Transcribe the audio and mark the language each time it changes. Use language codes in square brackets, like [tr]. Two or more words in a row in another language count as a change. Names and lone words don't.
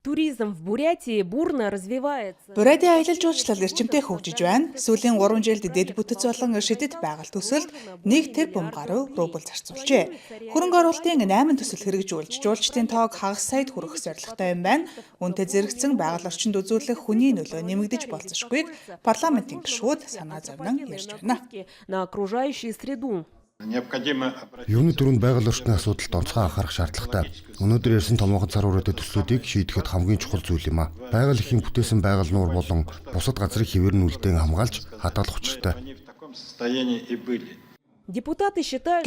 [ru] туризм в Бурятии бурно развивается. [mn] Буряди аялал жуулчлал эрчимтэй хөгжиж байна. Сүүлийн 3 жилд дэд бүтэц болон шидэт байгаль төсөлд 1 тэрбум гаруй рубль зарцуулжээ. Хөрөнгө оруулалтын 8 төсөл хэрэгжүүлж, жуулчдын тоог хагас саяд хүргэх зорилготой юм байна. Үүнтэй зэрэгцэн байгаль орчинд үзүүлэх хүний нөлөө нэмэгдэж болзошгүйг парламентын гишүүд санаа зовнон ярьж байна. [ru] На окружающую среду. [mn] Юуны дөрөнд байгаль орчны асуудалд онцгой анхаарах шаардлагатай. Өнөөдөр ярьсан томоохон цар хүрээтэй төслүүдийг шийдэхэд хамгийн чухал зүйл юм а. Байгаль эхийн бүтээсэн байгаль нуур болон бусад газрын хэвээр нь үлдээн хамгаалж хадгалах учиртай. [ru] Депутаты считают,